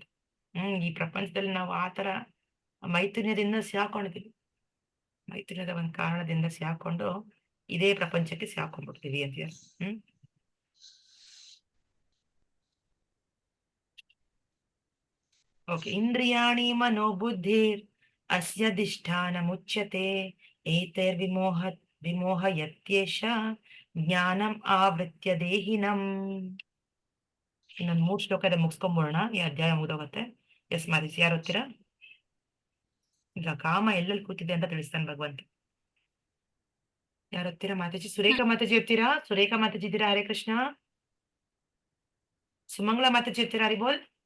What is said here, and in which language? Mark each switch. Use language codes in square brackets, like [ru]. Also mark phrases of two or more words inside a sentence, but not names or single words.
[kn] ಈ ಪ್ರಪಂಚದಲ್ಲಿ ನಾವು ಆತರ ಮೈಥುನ್ಯದಿಂದ ಸಿಹಾಕೊಂಡಿದೀವಿ, ಮೈಥುನ್ಯದ ಒಂದ್ ಕಾರಣದಿಂದ ಸಿಹಾಕೊಂಡು ಇದೇ ಪ್ರಪಂಚಕ್ಕೆ ಸಿಹಾಕೊಂಡ್ಬಿಡ್ತೀವಿ ಅಂತ ಹೇಳಿ. ಓಕೆ. [sa] ಇಂದ್ರಿಯಾಣಿ ಮನೋಬುದ್ಧಿರ್ ಅಸ್ಯಧಿಷ್ಠಾನ ಮುಚ್ಯತೆ ವಿಮೋಹಯತ್ಯೇಷ ಜ್ಞಾನಂ ಆವೃತ್ಯ ದೇಹಿನಂ. [kn] ಇನ್ನೊಂದ್ 3 ಶ್ಲೋಕದ ಮುಗಿಸ್ಕೊಂಬೋಣ, ಈ ಅಧ್ಯಾಯ ಮುಗಿದೋಗತ್ತೆ. ಎಸ್ ಮಾತಾಜಿ, ಯಾರು ಓದ್ತೀರಾ? ಈಗ ಕಾಮ ಎಲ್ಲೆಲ್ಲಿ ಕೂತಿದೆ ಅಂತ ತಿಳಿಸ್ತಾನೆ ಭಗವಂತ. ಯಾರು ಓದ್ತೀರಾ ಮಾತಾಜಿ? ಸುರೇಖಾ ಮಾತಾಜಿ ಓದ್ತೀರಾ? ಸುರೇಖಾ ಮಾತಾಜಿ ಇದ್ದೀರಾ? [sa] ಹರೇ ಕೃಷ್ಣ. [kn] ಸುಮಂಗಳ ಮಾತಾಜಿ ಓದ್ತೀರಾ? ಹರಿಬೋಲ್.